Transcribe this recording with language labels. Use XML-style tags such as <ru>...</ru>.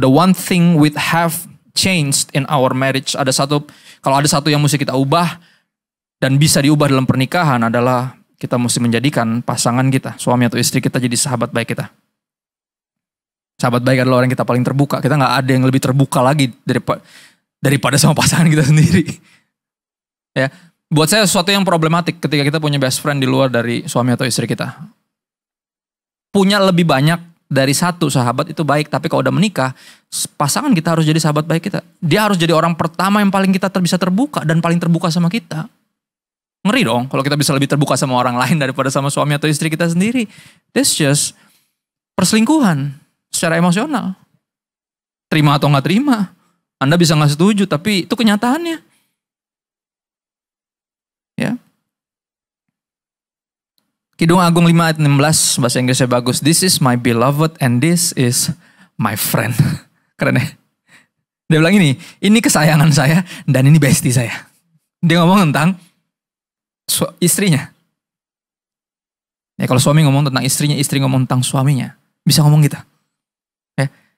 <en>The one thing we have changed in our marriage.</en> <id>Kalau ada satu yang mesti kita ubah dan bisa diubah dalam pernikahan adalah kita mesti menjadikan pasangan kita, suami atau istri kita jadi sahabat baik kita. Sahabat baik adalah orang yang kita paling terbuka. Kita nggak ada yang lebih terbuka lagi daripada sama pasangan kita sendiri. Ya, buat saya sesuatu yang problematik ketika kita punya best friend di luar dari suami atau istri kita. Punya lebih banyak dari satu sahabat itu baik. Tapi kalau udah menikah, pasangan kita harus jadi sahabat baik kita. Dia harus jadi orang pertama yang paling kita bisa terbuka dan paling terbuka sama kita. Ngeri dong kalau kita bisa lebih terbuka sama orang lain daripada sama suami atau istri kita sendiri. That's just perselingkuhan secara emosional. Terima atau nggak terima. Anda bisa nggak setuju, tapi itu kenyataannya. Ya. Kidung Agung 5 ayat 16, bahasa Inggrisnya bagus.</id> <en>This is my beloved and this is my friend.</en> <id>Keren ya? Dia bilang ini kesayangan saya dan ini bestie saya. Dia ngomong tentang istrinya. Ya kalau suami ngomong tentang istrinya, istri ngomong tentang suaminya. Bisa ngomong gitu. Ya.</id>